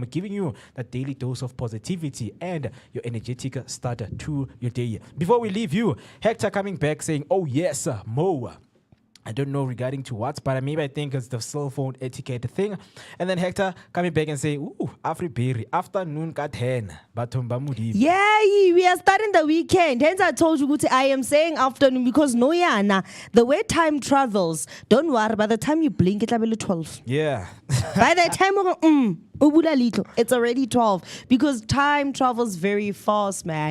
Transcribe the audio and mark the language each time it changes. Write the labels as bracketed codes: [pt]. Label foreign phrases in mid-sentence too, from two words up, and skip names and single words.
[en] giving you that daily dose of positivity and your energetic start to your day. Before we leave you, Hector coming back saying, "Oh yes, Mo." I don't know regarding to what, but maybe I think it's the cell phone etiquette thing. And then Hector coming back and say, "Ooh, Afriberry, afternoon ka 10, [st] bathong mudimo." [en] Yeah, we are starting the weekend. Hence I told you, I am saying afternoon because the way time travels, don't worry, by the time you blink, it'll be 12. Yeah. By the time it's already 12 because time travels very fast, man.